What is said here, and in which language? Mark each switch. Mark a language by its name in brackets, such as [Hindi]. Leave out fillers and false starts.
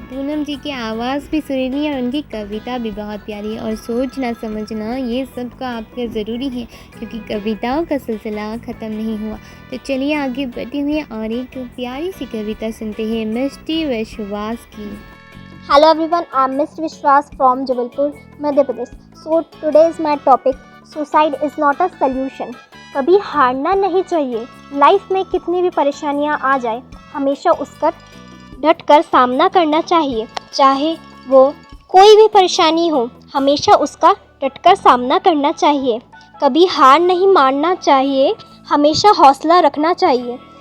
[Hindi] पूनम जी की आवाज़ भी सुरीली है और उनकी कविता भी बहुत प्यारी है। और सोचना समझना ये सब का आपका ज़रूरी है, क्योंकि कविताओं का सिलसिला ख़त्म नहीं हुआ। तो चलिए आगे बढ़ते हुए और एक प्यारी सी कविता सुनते हैं मिष्टी विश्वास की। [English] Hello everyone, I'm Ms. Vishwas from Jabalpur, Madhya Pradesh. So today is my topic, suicide is not a solution. [Hindi] कभी हारना नहीं चाहिए। लाइफ में कितनी भी परेशानियां आ जाए, हमेशा उसका डट कर सामना करना चाहिए। चाहे वो कोई भी परेशानी हो, हमेशा उसका डट कर सामना करना चाहिए। कभी हार नहीं मानना चाहिए, हमेशा हौसला रखना चाहिए।